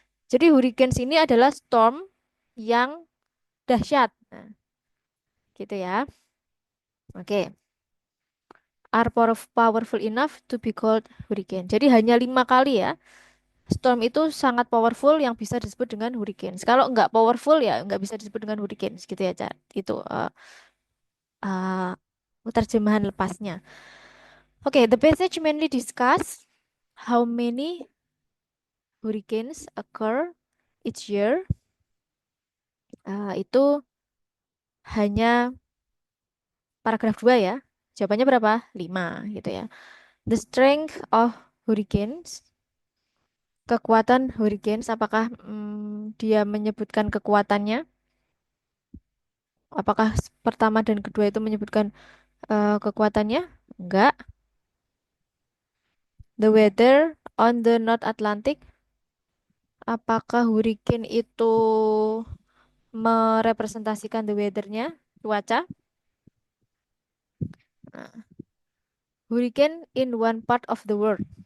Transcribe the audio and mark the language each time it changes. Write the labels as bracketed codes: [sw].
[id] Jadi hurricanes ini adalah storm yang dahsyat. Nah, gitu ya. Oke. [en] Are powerful enough to be called hurricane. [id] Jadi hanya 5 kali ya. Storm itu sangat powerful yang bisa disebut dengan hurricanes. Kalau nggak powerful ya nggak bisa disebut dengan hurricanes gitu ya, Ca. Itu uh, terjemahan lepasnya. [en] Oke, the passage mainly discuss how many hurricanes occur each year. [id] Itu hanya paragraf 2 ya. Jawabannya berapa? 5 gitu ya. [en] The strength of hurricanes. [id] Kekuatan hurricanes, apakah dia menyebutkan kekuatannya? Apakah pertama dan kedua itu menyebutkan kekuatannya? Enggak. [en] The weather on the North Atlantic. [id] Apakah hurricane itu merepresentasikan the weather-nya, cuaca? [en] Nah, hurricane in one part of the world.